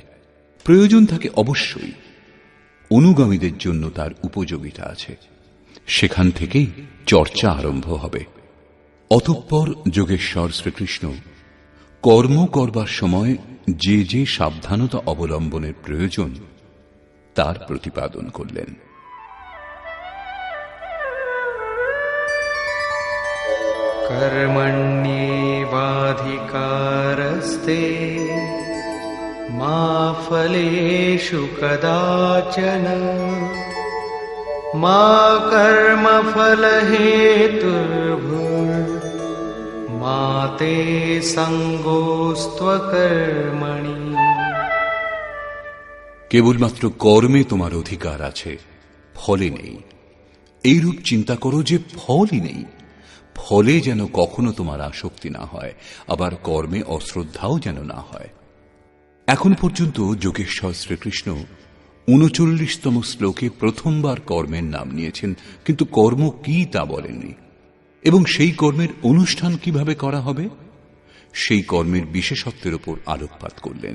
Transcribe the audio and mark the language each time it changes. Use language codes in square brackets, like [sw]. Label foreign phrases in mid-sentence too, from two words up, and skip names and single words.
[bn] প্রয়োজন থাকে অবশ্যই, অনুগামীদের জন্য তার উপযোগিতা আছে। সেখান থেকেই চর্চা আরম্ভ হবে। অতঃপর যোগেশ্বর শ্রীকৃষ্ণ কর্ম করবার সময় যে যে সাবধানতা অবলম্বনের প্রয়োজন তার প্রতিপাদন করলেন। [sa] कर्मण्येवाधिकारस्ते मा फलेषु कदाचन मा कर्मफलहेतुर्भुर्मा ते सङ्गोऽस्त्वकर्मणि। [bn] কেবলমাত্র কর্মে তোমার অধিকার আছে, ফলে নেই। এইরূপ চিন্তা করো যে ফলই নেই, ফলে যেন কখনো তোমার আসক্তি না হয়, আবার কর্মে অশ্রদ্ধাও যেন না হয়। এখন পর্যন্ত যোগেশ্বর শ্রীকৃষ্ণ ৩৯তম শ্লোকে প্রথমবার কর্মের নাম নিয়েছেন, কিন্তু কর্ম কি তা বলেননি, এবং সেই কর্মের অনুষ্ঠান কিভাবে করা হবে সেই কর্মের বিশেষত্বের উপর আলোকপাত করলেন।